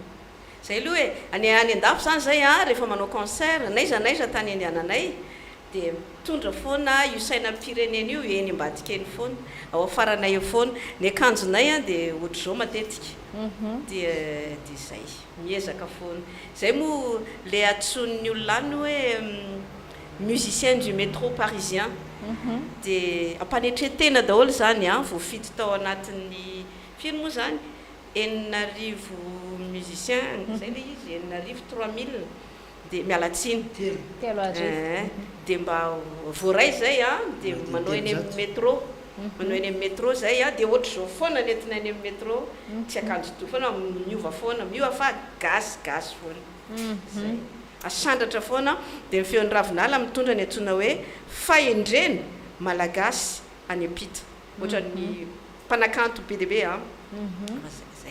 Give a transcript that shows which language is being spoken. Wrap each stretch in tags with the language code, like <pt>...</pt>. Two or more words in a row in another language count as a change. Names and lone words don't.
<mg>zay aloha hoe any an-dafo zany zay a rehefa manao concert naizanaiza tany andiananay dia mitondra foana io sainam-pirenena io eny ambadika eny foana ao afaranay eo foana ny akanjonay a dia ohatr'izao matetika dia zay miezaka foana zay moa le atson'ny olona any hoe</mg> <fr>musicien du métro parisien</fr> <mg>dia ampanetretena daholo zany a voafito tao anatin'ny firy moa zany 9,000 musicien zay le izy 9,000 dia mialatsiny telo arivo dia mba voaray zay a dia manao eny amin'ny métro manao eny amin'ny métro zay a dia ohatr'izao foana nentina eny amin'ny métro tsy akanjo to foana miova foana miova fa gasy foana zay asandratra foana dia ny feon-dravinala mitondra ny antsoina hoe fahendrena malagasy any ampita ohatra ny mpanakanto be dia be a zay</mg>